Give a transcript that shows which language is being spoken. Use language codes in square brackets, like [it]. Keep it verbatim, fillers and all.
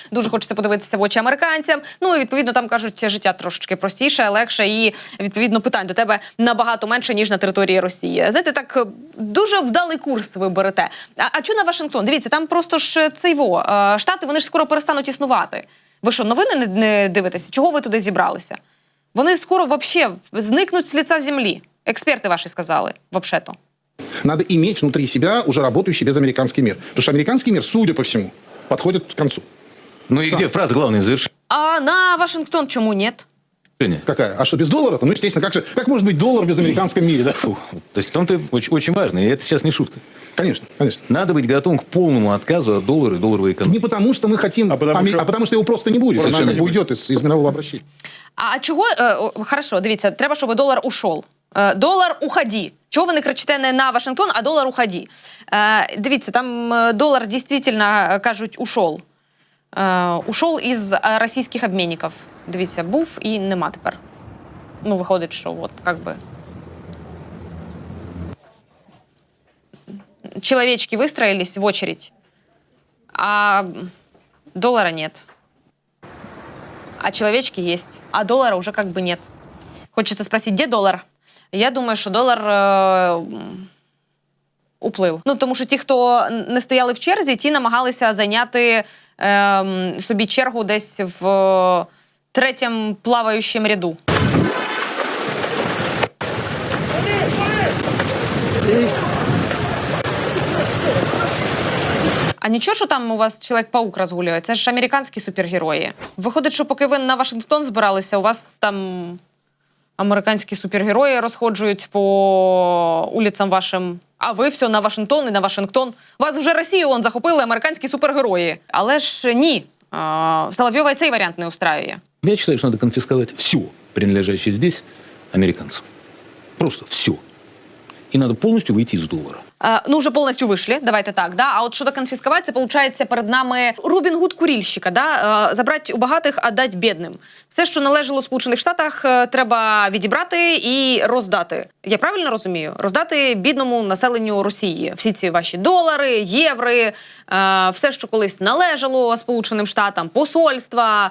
[uk] Дуже хочеться подивитися в очі американцям. Ну і відповідно там кажуть, життя трошечки простіше, легше, і відповідно питань до тебе набагато менше ніж на території Росії. Знаєте, так е, дуже вдалий курс ви берете. А, а чого на Вашингтон? Дивіться, там просто ж цей во е, штати, вони ж скоро перестануть існувати. Ви що, новини не, не дивитеся? Чого ви туди зібралися? Вони скоро [ru] вообще [uk] зникнуть з лиця землі. Експерти ваші сказали, [ru] вообще-то. Надо иметь внутри себя уже работающий безамериканский мир. Потому что американский мир, судя по всему, подходит к концу. Ну и где фраза главная завершение? [uk] А на Вашингтон чому ні? [ru] Какая? А что, без доллара? Ну, естественно, как же, как может быть доллар в безамериканском мире, да? Фу. То есть в том-то очень, очень важно, и это сейчас не шутка. Конечно, конечно. Надо быть готовым к полному отказу от доллара и долларовой экономики. Не потому, что мы хотим, а потому, что... а потому что его просто не будет. Совершенно не как бы уйдет из, из мирового обращения. [uk] А чого е, о, [ru] хорошо, [uk] дивіться, треба, щоб долар ушов. Е, долар уході. Чого ви не кричите не на Вашингтон, а долар уході? Е, дивіться, там е, долар дійсно е, кажуть ушов. Е, ушов із е, російських обмінників. Дивіться, був і нема тепер. Ну, виходить, що от, як би. Чоловічки вистроїлись [ru] в очередь, [uk] а долара [ru] нет. А человечки есть, а доллара уже как бы нет. Хочется спросить, где доллар? [uk] Я думаю, що долар е, уплив. Ну, тому що ті, хто не стояли в черзі, ті намагалися зайняти е, собі чергу десь в е, третьому плаваючому ряду. А нічого, що там у вас Чоловік-паук розгулює? Це ж американські супергерої. Виходить, що поки ви на Вашингтон збиралися, у вас там американські супергерої розходжують по улицям вашим. А ви все на Вашингтон і на Вашингтон. Вас вже Росію он захопили американські супергерої. Але ж ні. А, Соловйова і цей варіант не устраює. [ru] Я считаю, что надо конфисковать все, принадлежащее здесь американцам. Просто все. И надо полностью выйти из доллара. [uk] Е, ну, вже повністю вийшли, давайте так. Да? А от щодо конфіскувати, це, виходить, перед нами Рубін Гуд курільщика. Да? Е, забрати у багатих, а дати бідним. Все, що належало Сполучених Штатах, е, треба відібрати і роздати. Я правильно розумію? Роздати бідному населенню Росії. Всі ці ваші долари, єври, е, все, що колись належало Сполученим Штатам, посольства.